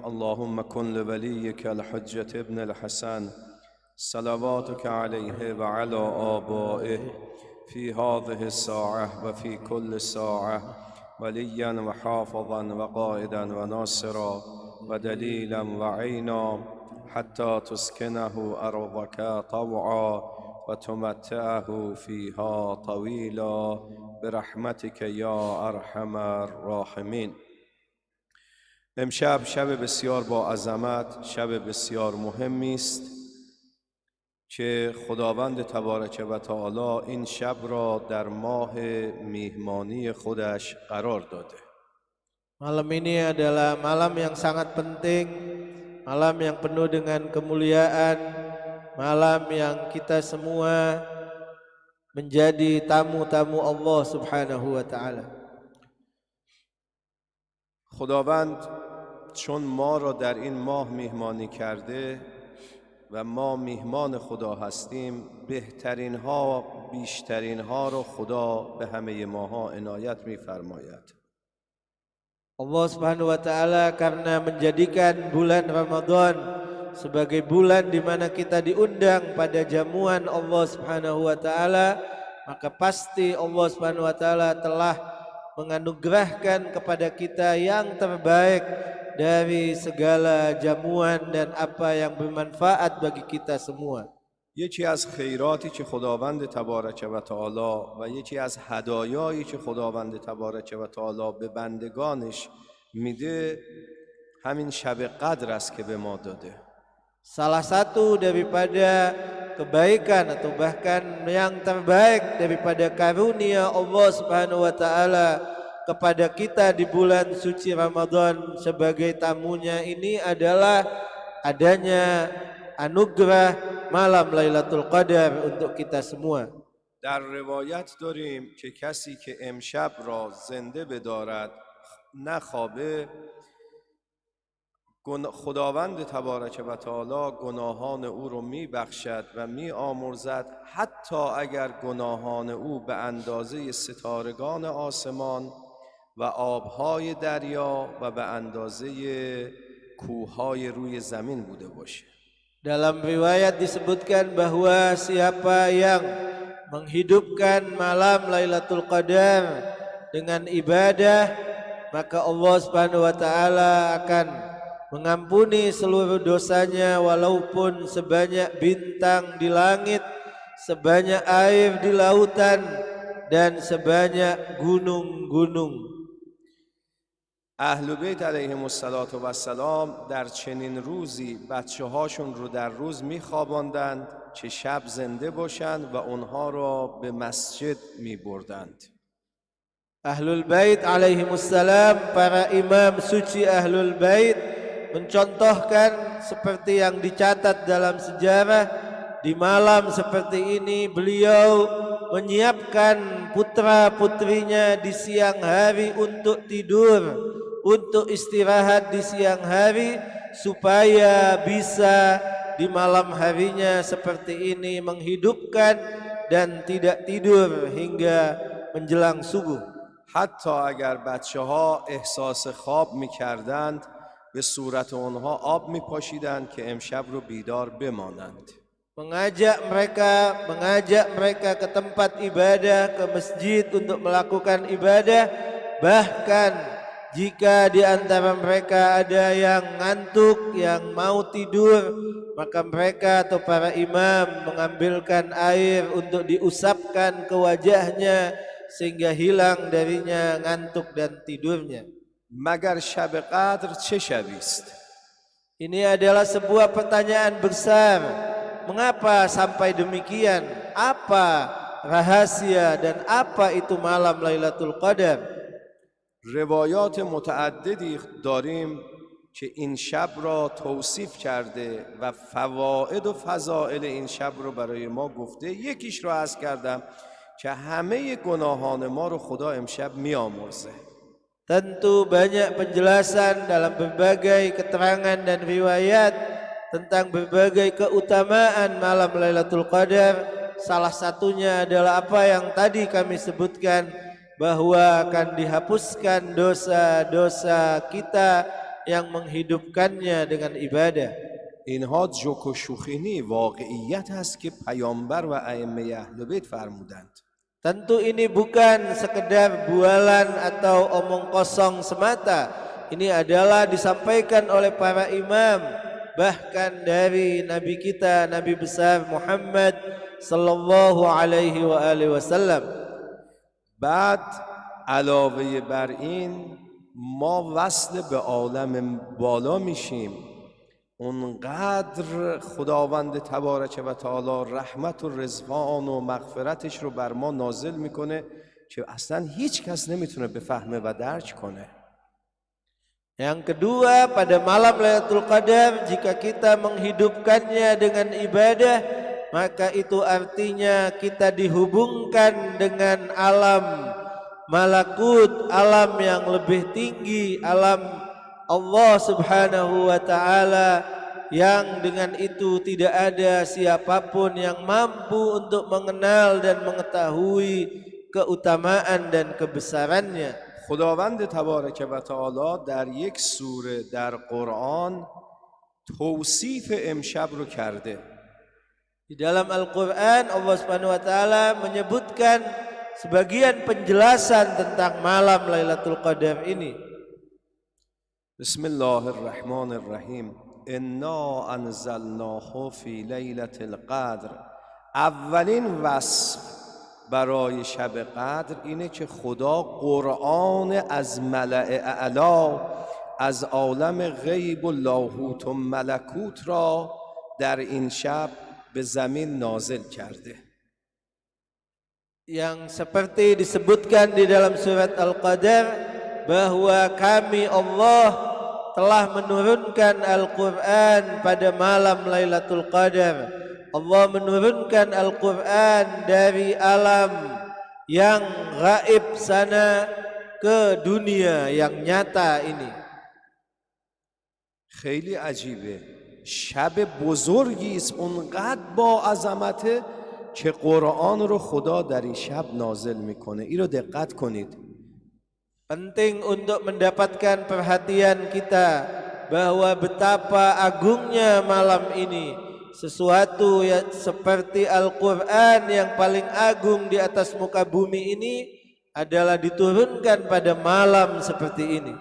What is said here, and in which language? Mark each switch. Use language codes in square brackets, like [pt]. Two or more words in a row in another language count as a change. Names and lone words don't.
[ar] اللهم كن لوليك الحجة ابن الحسن صلواتك عليه وعلى آبائه في هذه الساعة وفي كل ساعة وليا وحافظا وقائدا وناصرا ودليلا وعينا حتى تسكنه أرضك طوعا وتمتعه فيها طويلا برحمتك يا أرحم الراحمين. [fa] امشب شب بسیار با عظمت، شب بسیار مهمی است که خداوند تبارک و تعالی این شب را در ماه میهمانی خودش قرار داده. [id] Malam ini adalah malam yang sangat penting, malam yang penuh dengan kemuliaan, malam yang kita semua menjadi tamu-tamu Allah [ar] سبحانه وتعالى. [fa] خداوند چون ما را در این ماه میهمانی کرده و ما میهمان خدا هستیم، بهترین ها بیشترین ها را خدا به همه ماها عنایت می‌فرماید. [id] Allah [ar] سبحانه وتعالى [id] karena menjadikan bulan Ramadan sebagai bulan di mana kita diundang pada jamuan Allah [ar] سبحانه وتعالى, [id] maka pasti Allah [ar] سبحانه وتعالى [id] telah menganugerahkan kepada kita yang terbaik dari segala jamuan dan apa yang bermanfaat bagi kita semua. [fa] یکی از خیراتی که خداوند تبارک و تعالی و یکی از هدایایی که خداوند تبارک و تعالی به بندگانش میده همین شب قدر است که به ما داده. [id] Salah satu daripada kebaikan atau bahkan yang terbaik daripada karunia Allah [ar] سبحانه وتعالى [id] kepada kita di bulan suci Ramadan sebagai tamunya ini adalah adanya anugerah malam Lailatul Qadar untuk kita semua. [fa] در روایت داریم که کسی که امشب را زنده بدارد نخوابه، خداوند تبارک و تعالی گناهان او رو میبخشد و میآمرزد، حتی اگر گناهان او به اندازه ستارگان آسمان و آبهای دریا و به اندازه کوههای روی زمین بوده باشه. [id] Dalam riwayat disebutkan bahwa siapa yang menghidupkan malam Lailatul Qadar dengan ibadah, maka Allah [ar] سبحانه وتعالى [id] akan mengampuni seluruh dosanya walaupun sebanyak bintang di langit, sebanyak air di lautan dan sebanyak gunung-gunung. [fa] اهل بیت [ar] علیهم السلام [fa] در چنین روزی بچه هاشون رو در روز میخواباندند که شب زنده باشند و اونها را به مسجد میبردند. [id] Ahlul Bait alaihimussalam, para imam suci Ahlul Bait mencontohkan seperti yang dicatat dalam sejarah di malam seperti ini beliau menyiapkan putra-putrinya di siang hari untuk tidur, untuk istirahat di siang hari, supaya bisa di malam harinya seperti ini menghidupkan dan tidak tidur hingga menjelang subuh. [fa] حتی اگر بچه ها احساس خواب میکردند به صورت اونها آب میپاشیدند که امشب رو بیدار بمانند. [id] Mengajak mereka ke tempat ibadah, ke masjid untuk melakukan ibadah. Bahkan jika di antara mereka ada yang ngantuk, yang mau tidur, maka mereka atau para imam mengambilkan air untuk diusapkan ke wajahnya sehingga hilang darinya ngantuk dan tidurnya. [fa] مگر شب قدر چه شبی است؟ [id] Ini adalah sebuah pertanyaan besar. Mengapa sampai demikian? Apa rahasia dan apa itu malam Lailatul Qadar? [fa] روایات متعددی داریم که این شب را توصیف کرده و فواید و فضائل این شب رو برای ما گفته. یکیش رو عرض کردم که همه گناهان ما رو خدا امشب میامرزه. [id] Tentu banyak penjelasan dalam berbagai keterangan dan riwayat tentang berbagai keutamaan malam Lailatul Qadar. Salah satunya adalah apa yang tadi kami sebutkan, bahwa akan dihapuskan dosa-dosa kita yang menghidupkannya dengan ibadah. [fa] اینها جوک و شوخی نی، واقعیت هست که پیامبر و ائمه اهل بیت فرمودند. [id] Tentu ini bukan sekedar bualan atau omong kosong semata. Ini adalah disampaikan oleh para imam, bahkan dari Nabi kita, Nabi besar Muhammad [ar] صلى الله عليه وآله وسلم. [fa] بعد علاوه بر این ما وصل به عالم بالا میشیم. اونقدر خداوند تبارک و تعالی رحمت و رضوان و مغفرتش رو بر ما نازل میکنه که اصلا هیچ کس نمیتونه بفهمه و درک کنه. [id] Yang kedua, pada malam Lailatul Qadar jika kita menghidupkannya dengan ibadah, maka itu artinya kita dihubungkan dengan alam malakut, alam yang lebih tinggi, alam Allah [ar] سبحانه وتعالى, [id] yang dengan itu tidak ada siapapun yang mampu untuk mengenal dan mengetahui keutamaan dan kebesarannya. [fa] خداوند تبارک و تعالی در یک سوره در قرآن توصیف امشب رو کرده. [id] Di dalam Al-Quran Allah [ar] سبحانه وتعالى [id] menyebutkan sebagian penjelasan tentang malam Lailatul Qadar ini. [ar] بسم الله الرحمن الرحیم انا انزلناه فی لیلة القدر. [fa] اولین وصف برای شب قدر اینه که خدا قرآن از ملأ اعلا، از عالم غیب و لاهوت و ملکوت را در این شب به زمین نازل کرده. [id] Yang seperti disebutkan di dalam surat Al-Qadar, bahwa kami Allah telah menurunkan Al-Quran pada malam Lailatul Qadar. Allah menurunkan Al-Quran dari alam yang gaib sana ke dunia yang nyata ini. [fa] خیلی عجیبه. شب بزرگی است، اونقدر با عظمته که قرآن رو خدا در این شب نازل میکنه. این رو دقت کنید. [id] Penting untuk mendapatkan perhatian kita bahwa betapa agungnya malam ini. Sesuatu yang seperti Al-Quran yang paling agung di atas muka bumi ini adalah diturunkan pada malam seperti ini.